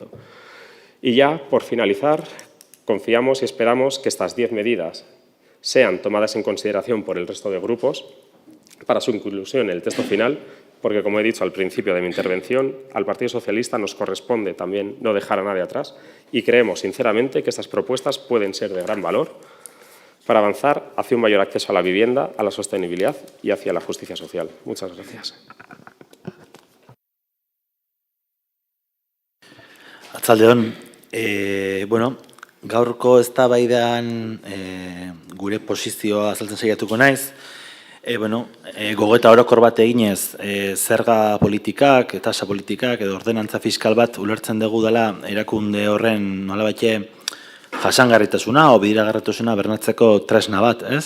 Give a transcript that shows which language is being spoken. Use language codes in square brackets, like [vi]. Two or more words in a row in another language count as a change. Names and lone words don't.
[es] Y ya, por finalizar, confiamos y esperamos que estas 10 medidas sean tomadas en consideración por el resto de grupos para su inclusión en el texto final, porque, como he dicho al principio de mi intervención, al Partido Socialista nos corresponde también no dejar a nadie atrás y creemos sinceramente que estas propuestas pueden ser de gran valor para avanzar hacia un mayor acceso a la vivienda, a la sostenibilidad y hacia la justicia social. Muchas gracias. [eu] Arratsaldeon, bueno, Gaurko eztabaidan gure posizioa azaltzen saiatuko naiz. Gogoeta orokor bat eginez, zerga politikak, tasa politikak edo ordenantza fiskal bat ulertzen dugu dela erakunde horren nolabait jasangarritasuna o bideragarritasuna bermatzeko tresna bat, ez?